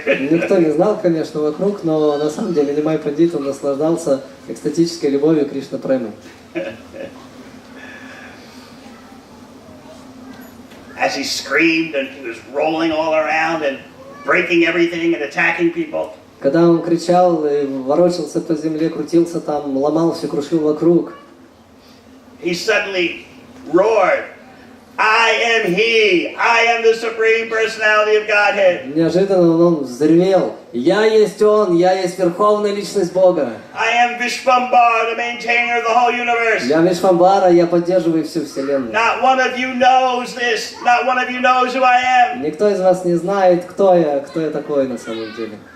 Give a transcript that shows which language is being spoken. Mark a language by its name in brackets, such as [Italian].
[Russian] Никто не знал, конечно, вокруг, но на самом деле Нимай Пандит, он наслаждался экстатической любовью Кришна Премы. [English] As he screamed and he was rolling all around and breaking everything and attacking people. [Russian] Когда он кричал и ворочался по земле, крутился там, ломал все, крушил вокруг. [English] He suddenly roared, I am he, I am the Supreme Personality of Godhead. [Russian] Неожиданно он взревел: я есть он, я есть Верховная Личность Бога. [English] I am Vishvambara, the maintainer of the whole universe. [Russian] Я Вишвамбара, я поддерживаю всю Вселенную. [English] Not one of you knows this, not one of you knows who I am. [Russian] Никто из вас не знает, кто я такой на самом деле.